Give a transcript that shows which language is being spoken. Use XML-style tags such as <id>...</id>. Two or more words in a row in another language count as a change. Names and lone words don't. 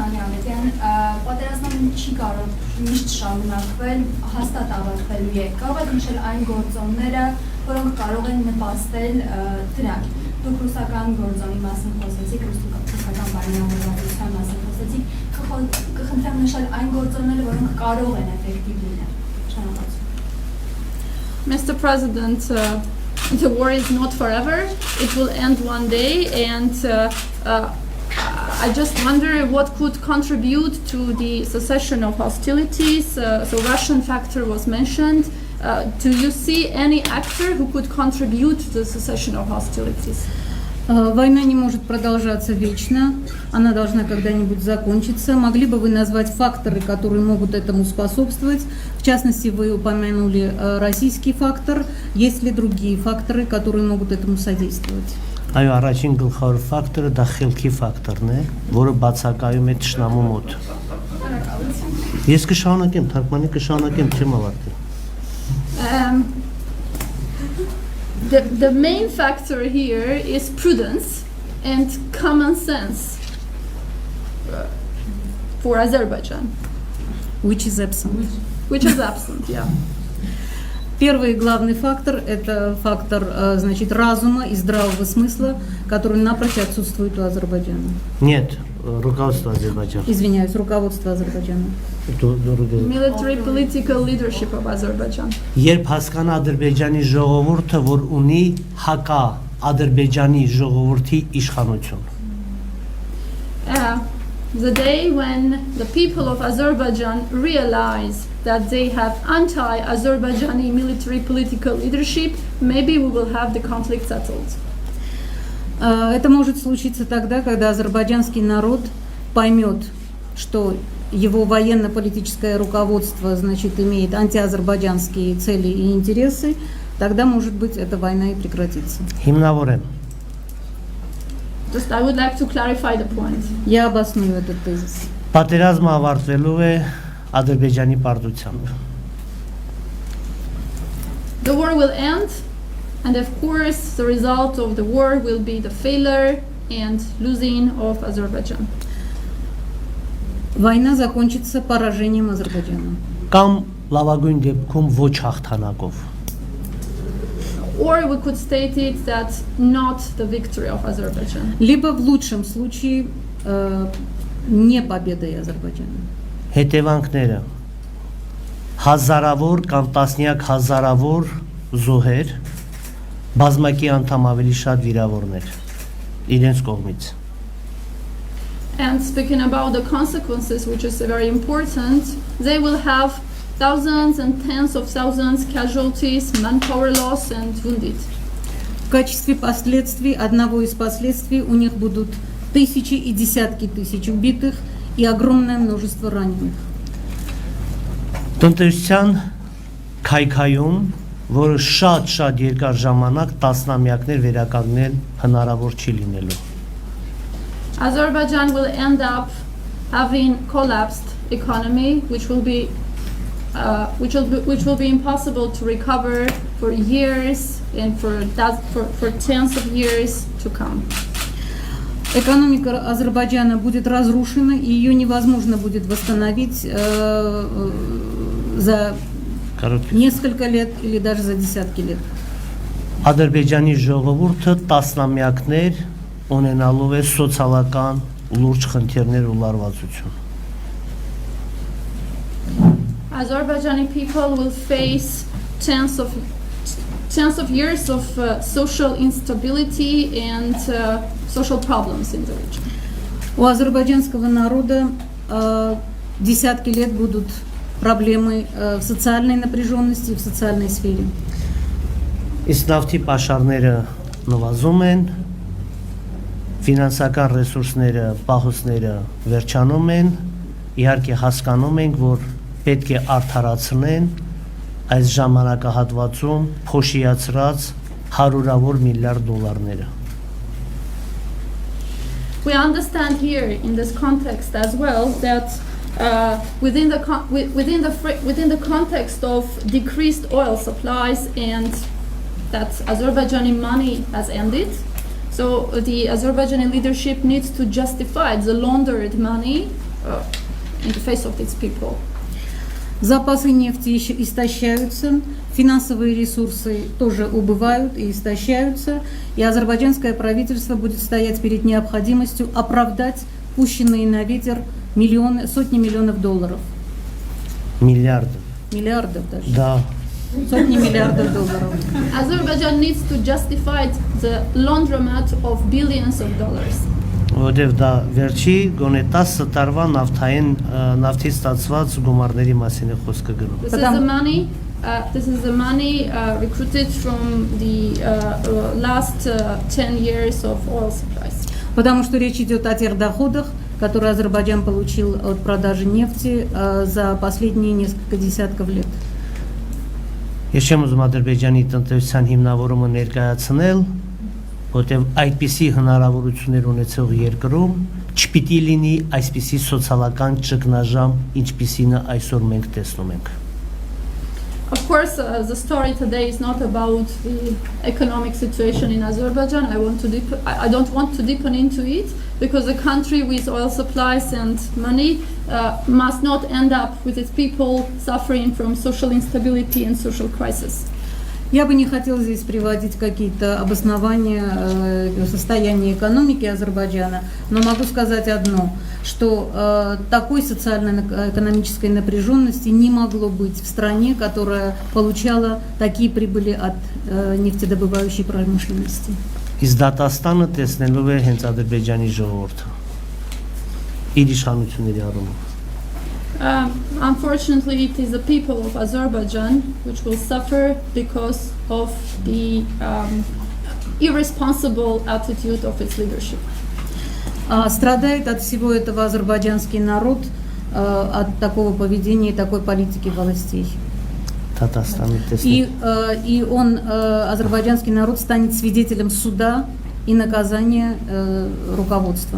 <hy>Մամեդյան, պատերազմն չի կարող միշտ շարունակվել, հաստատ ավարտվելու է։ Կարող եք նշել այն գործոնները, որոնք կարող են նպաստել դրան։ Դուք ռուսական գործոնի մասին խոսեցիք, ռուսական բարենավորվածության մասին խոսեցիք, կխնդրեմ նշել այն գործոնները, որոնք կարող են էֆեկտիվ լինել։ Շնորհակալություն։</hy> <en>Mr. President, the war is not forever. It will end one day, and I just wonder what could contribute to the cessation of hostilities. So Russian factor was mentioned. Do you see any actor who could contribute to the cessation of hostilities?</en> <ru>Война не может продолжаться вечно, она должна когда-нибудь закончиться. Могли бы вы назвать факторы, которые могут этому способствовать? В частности, вы упомянули российский фактор. Есть ли другие факторы, которые могут этому содействовать?</ru> <hy>Այո, առաջին գլխավոր ֆակտորը դա խելքի ֆակտորն է, որը բացակայում է թշնամու մոտ։ Ես կշարունակեմ, թարգմանի կշարունակեմ, չեմ ավարտել։</hy> <en>The main factor here is prudence and common sense for Azerbaijan. Which is absent. Which is absent, yeah.</en> <ru>Первый главный фактор – это фактор, значит, разума и здравого смысла, который напрочь отсутствует у Азербайджана. Нет, руководство Азербайджана. Извиняюсь, руководство Азербайджана.</ru> <en>Military political leadership of Azerbaijan.</en> <hy>Երբ հասկանա Ադրբեջանի ժողովուրդը, որ ունի հակա Ադրբեջանի ժողովրդի իշխանություն։</hy> <en>The day when the people of Azerbaijan realize that they have anti-Azerbaijani military political leadership, maybe we will have the conflict settled.</en> <ru>Это может случиться тогда, когда азербайджанский народ поймет, что его военно-политическое руководство, значит, имеет антиазербайджанские цели и интересы, тогда, может быть, эта война и прекратится.</ru> <hy>Հիմնավոր եմ։</hy> <en>Just I would like to clarify the point.</en> <ru>Я обосную этот тезис.</ru> <hy>Պատերազմը ավարտվելու է Ադրբեջանի պարտությամբ։</hy> <en>The war will end, and of course the result of the war will be the failure and losing of Azerbaijan.</en> <ru>Война закончится поражением Азербайджана.</ru> <hy>Կամ լավագույն դեպքում ոչ հաղթանակով։</hy> <en>Or we could state it that not the victory of Azerbaijan.</en> <ru>Либо в лучшем случае не победой Азербайджана.</ru> <hy>Հետևանքները հազարավոր կամ տասնյակ հազարավոր զոհեր, բազմակի անդամ ավելի շատ վիրավորներ իրենց կողմից։</hy> <en>And speaking about the consequences, which is very important, they will have thousands and tens of thousands casualties, manpower loss and wounded.</en> <ru>В качестве последствий, одного из последствий, у них будут тысячи и десятки тысяч убитых и огромное множество раненых.</ru> <hy>Տնտեսության Կայքում, որը շատ երկար ժամանակ տասնամյակներ վերականգնել հնարավոր չի լինելու։</hy> <en>Azerbaijan will end up having collapsed economy, which will be impossible to recover for years and for tens of years to come.</en> <ru>Экономика Азербайджана будет разрушена, и ее невозможно будет восстановить за несколько лет или даже за десятки лет.</ru> <hy>Ադրբեջանի ժողովուրդը տասնամյակներ ունենալու է սոցիալական լուրջ խնդիրներ ու լարվածություն։</hy> <en>Azerbaijani people will face tens of years of social instability and social problems in the region.</en> <ru>У азербайджанского народа десятки лет будут проблемы в социальной напряженности и в социальной сфере.</ru> <hy>Իսկ նավթի պաշարները նվազում են, ֆինանսական ռեսուրսները, պահոցները վերջանում են, իհարկե հասկանում ենք, որ պետք է արդարացնեն այս ժամանակահատվածում փոշիացրած հարյուրավոր միլիարդ դոլարները։</hy> <en>We understand here in this context as well that within the context of decreased oil supplies and that Azerbaijani money has ended, so the Azerbaijani leadership needs to justify the laundered money in the face of these people.</en> <ru>Запасы нефти еще истощаются, финансовые ресурсы тоже убывают и истощаются, и азербайджанское правительство будет стоять перед необходимостью оправдать пущенные на ветер сотни миллионов долларов. Миллиардов. Миллиардов даже. Да. Сотни миллиардов долларов.</ru> <en>Azerbaijan needs to justify the laundromat of billions of dollars.</en> <hy>Որտեվ դա վերջի գոնե 10 տարվա նավթից ստացված գումարների մասին է խոսքը գնում։</hy> <en>This is the money recruited from the last 10 years of oil supplies.</en> <ru>Потому что речь идет о тех доходах, которые Азербайджан получил от продажи нефти за последние несколько десятков лет.</ru> <hy>Ես չեմ ուզում Ադրբեջանի տնտեսության հիմնավորումը ներկայացնել, որտեղ այդպիսի հնարավորություններ ունեցող երկրում չպիտի լինի այսպիսի սոցիալական ճգնաժամ, ինչպիսին այսօր մենք տեսնում ենք։</hy> <en>Of course, the story today is not about the economic situation in Azerbaijan. I don't want to deepen into it because a country with oil supplies and money must not end up with its people suffering from social instability and social crisis.</en> <ru>Я бы не хотела здесь приводить какие-то обоснования состояния экономики Азербайджана, но могу сказать одно, что такой социально-экономической напряженности не могло быть в стране, которая получала такие прибыли от нефтедобывающей промышленности.</ru> <hy>Իսկ դատաստանը տեսնելու է հենց Ադրբեջանի ժողովուրդը։ Իր իշխանությունների առումով։</hy> <en>Unfortunately, it is the people of Azerbaijan which will suffer because of the irresponsible attitude of its leadership.</en> <ru>Страдает от всего этого азербайджанский народ, от такого поведения и такой политики властей. И азербайджанский народ станет свидетелем суда и наказания руководства.</ru>